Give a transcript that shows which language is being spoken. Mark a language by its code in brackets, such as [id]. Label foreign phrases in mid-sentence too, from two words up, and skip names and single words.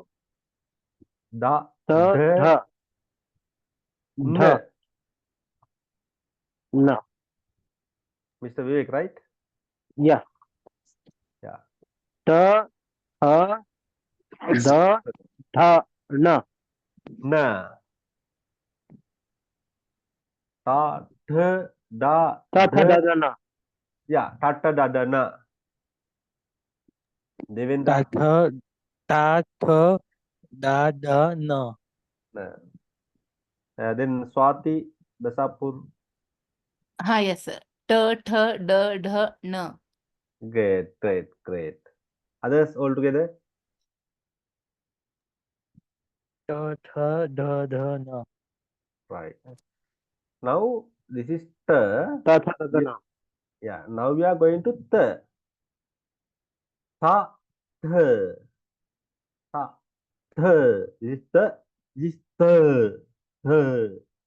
[en] Da, the d, the n. the no. Mr. Vivek, right? Yeah. Yeah. The the no. Na. Ta, th, da, Ta d. no. Yeah, tata, da, da, na. Devendra. Ta, th, da, da, na. Na. Then Swati, Dasapur. Yes, sir. T, th, d, dh, n. Great. Others all together? Ta, th, da, da, na. Right. Now this is t. Ta no. Yeah. Now we are going to t. Tha. th, ta, th. This is the, this is th, th.